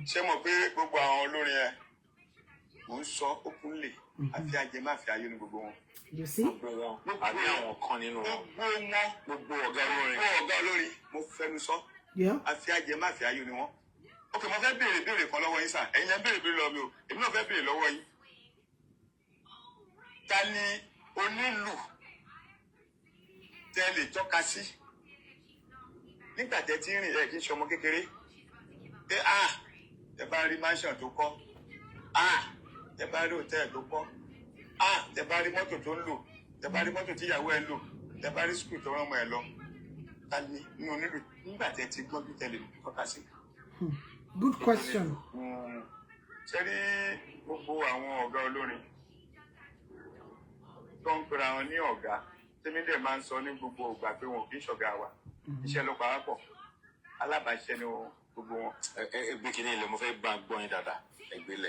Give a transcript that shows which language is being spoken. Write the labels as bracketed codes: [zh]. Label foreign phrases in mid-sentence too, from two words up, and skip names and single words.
[yo] ṣé mo pé gbogbo àwọn olórin ẹ mò ń sọ openly àfi ajé má fi ayé ní gbogbo wọn. [en] You see? [yo] Àbí àwọn kan nínú wọn. Gbogbo ọ̀gá olórin mo fẹnu sọ. Àfi ajé má fi ayé ní wọn. Ok, mo fẹ́ béèrè kan lọ́wọ́ yín sà. Ẹ̀yin lẹ́ béèrè lọ́wọ́ mi o. Èmi náà fẹ́ béèrè lọ́wọ́ yín. Ta ni onílù tẹ́ lè tọ́ka sí nígbà tẹ́ ti rìn ẹ̀ kí n ṣe ọmọ kékeré? Ẹ bá rí mansion tó kọ́. Ẹ bá rí hòtẹ́ẹ̀lì tó kọ́. Ẹ bá rí mọ́tò tó ń lò. Ẹ bá rí mọ́tò tí ìyàwó ẹ ń lò. Ẹ bá rí skul tó rán ọmọ ẹ lọ. Ta ni inú onílù nígbà tẹ́ ti gbọ́n bí tẹ́ lè tọ́ka sí? [en] Good question. [yo] Ṣé rí gbogbo àwọn ọ̀gá olórin tó ń pera wọn ní ọ̀gá tèmi dẹ̀ máa ń sọ ní gbogbo ìgbà pé wọn kì í ṣọ̀gá wa iṣẹ́ ló pa wá pọ̀ alábàáṣiṣẹ́ ni gbogbo wọn. Ẹgbẹ́ kìíní ilẹ̀ mo fẹ́ bá gbọ́ yín dáadáa ẹgbẹ́lẹ̀.